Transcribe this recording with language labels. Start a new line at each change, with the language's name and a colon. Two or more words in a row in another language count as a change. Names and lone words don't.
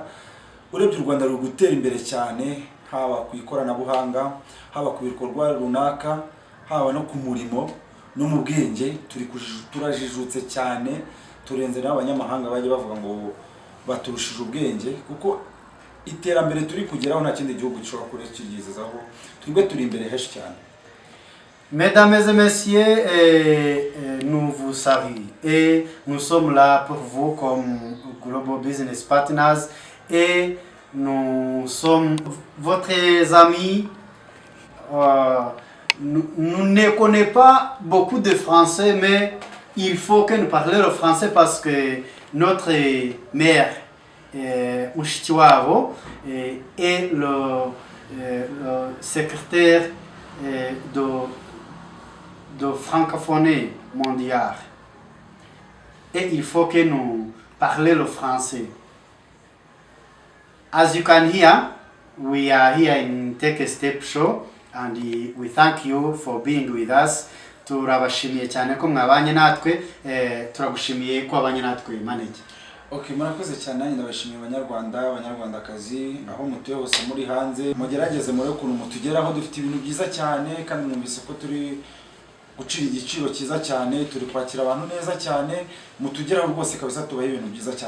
Kinyarwanda: Urebye u Rwanda ruri gutera imbere cyane, haba ku ikoranabuhanga, haba ku bikorwa runaka, haba no ku murimo no mu bwenge. Turajijutse cyane, turenze n'abanyamahanga bajye bavuga ngo baturushije ubwenge, kuko iterambere turi kugeraho nta kindi gihugu gishobora kurekigezaho. Twebwe turi imbere heshi cyane.
French: Mesdames et messieurs, nous vous saluons et nous sommes là pour vous comme Global Business Partners, et nous sommes votre amis. Nous ne connaissons pas beaucoup de français, mais il faut que nous parlions le français parce que notre mère Mushikiwabo est le secrétaire de francophonie mondiale. Et il faut que nous parlions le français.
English: As you can hear, we are here in Take a Step show and we thank you for being with us.
Kinyarwanda: Turabashimiye cyane ko mwabanye natwe, turagushimiye ko abanye natwe manager. Okay, murakoze cyane, nanjye ndabashimiye abanyarwandakazi aho mutuye hose muri hanze, mugerageze muri ukuntu mutugeraho, dufite ibintu byiza cyane kandi mwumvise ko turi gucira igiciro cyiza cyane, turi kwakira abantu neza cyane, mutugeraho rwose kabisa, tubaye ibintu byiza cyane.